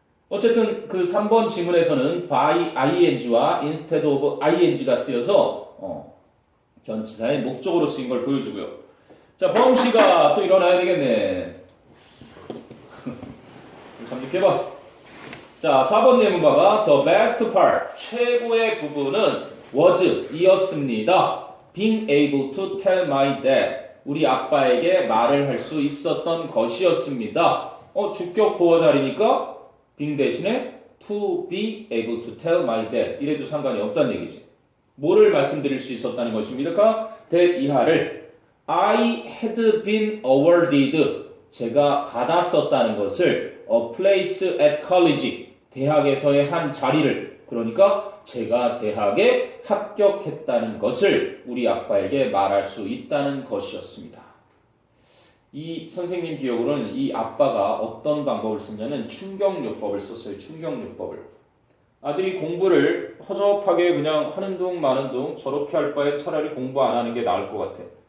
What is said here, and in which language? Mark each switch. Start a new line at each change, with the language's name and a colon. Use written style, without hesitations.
Korean: 어쨌든 그 3번 지문에서는
English: by ing
Korean: 와
English: instead of ing
Korean: 가 쓰여서 전치사의 목적으로 쓰인 걸 보여주고요. 자, 범씨가 또 일어나야 되겠네. 잠깐해봐. 자, 4번 예문 봐봐.
English: The best part,
Korean: 최고의 부분은
English: was,
Korean: 이었습니다.
English: Being able to tell my dad,
Korean: 우리 아빠에게 말을 할 수 있었던 것이었습니다. 주격 보어 자리니까 being 대신에
English: to be able to tell my dad
Korean: 이래도 상관이 없다는 얘기지. 뭐를 말씀드릴 수 있었다는 것입니까? that 이하를
English: I had been awarded,
Korean: 제가 받았었다는 것을
English: a place at college,
Korean: 대학에서의 한 자리를, 그러니까 제가 대학에 합격했다는 것을 우리 아빠에게 말할 수 있다는 것이었습니다. 이 선생님 기억으로는 이 아빠가 어떤 방법을 썼냐면 충격요법을 썼어요. 충격요법을. 아들이 공부를 허접하게 그냥 하는 둥 마는 둥 저렇게 할 바엔 차라리 공부 안 하는 게 나을 것 같아.